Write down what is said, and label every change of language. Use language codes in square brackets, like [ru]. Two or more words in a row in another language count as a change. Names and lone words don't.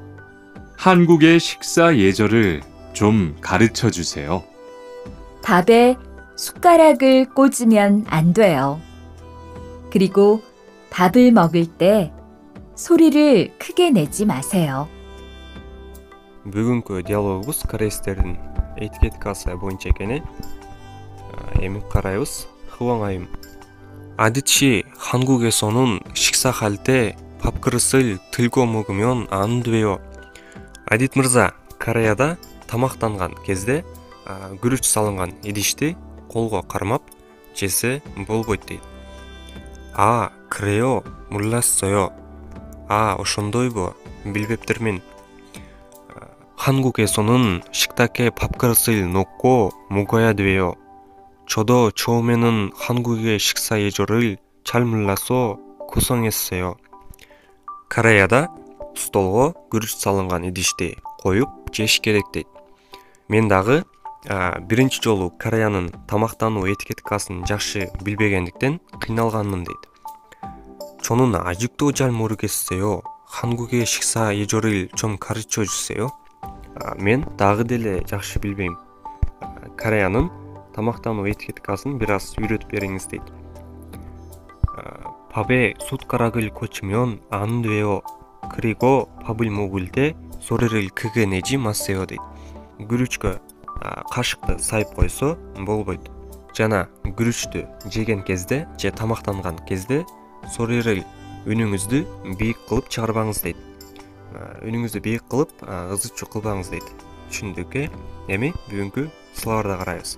[ko] 한국의 식사 예절을 좀 가르쳐 주세요. 밥에 숟가락을 꽂으면 안 돼요. 그리고 밥을 먹을 때 소리를 크게 내지 마세요. [ky] Бүгүнкү диалогубуз корейстердин этикеткасы боюнча экен. Эми карайбыз. Хван айым. [ko] Адичи 한국에서는 식사할 때 밥그릇을 들고 먹으면 안 돼요. [ky] Адит мырза, Кореяда тамактанган кезде күрүч салынган идишти колго кармап жесе болбойт дейт. [ko] 그래요? 몰랐어요. [ky] ошондойбу? билбептирмин. [ko] 한국에서는 식탁에 밥그릇을 놓고 먹어야 돼요. 저도 처음에는 한국의 식사 예절을 잘 몰라서 고생했어요. [ky] Кореяда столго күрүч салынган идишти коюп жеш керек дейт. Мен дагы биринчи жолу Кореянын тамактануу этикеткасын жакшы билбегендиктен кыйналганмын дейт. [ko] 저는 아직도 잘 모르겠어요. 한국의 식사 예절을 좀 가르쳐 주세요. [ky] Мен дагы деле жакшы билбейм. Кореянын тамактануу этикеткасын бир аз үйрөтүп бериңиз дейт. [ko] 밥에 숟가락을 꽂으면 안 돼요. 그리고 밥을 먹을 때 소리를 크게 내지 마세요 дейт. [ky] Күрүчкө кашыкты сайып койсо болбойт. Жана күрүчтү жеген кезде же тамактанган кезде soriril үнүңүздү бийик кылып чыгарбаңыз дейт. Үнүңүздү бийик кылып ызычуу кылбаңыз дейт. Түшүндүк эми бүгүнкү сыларды карайбыз.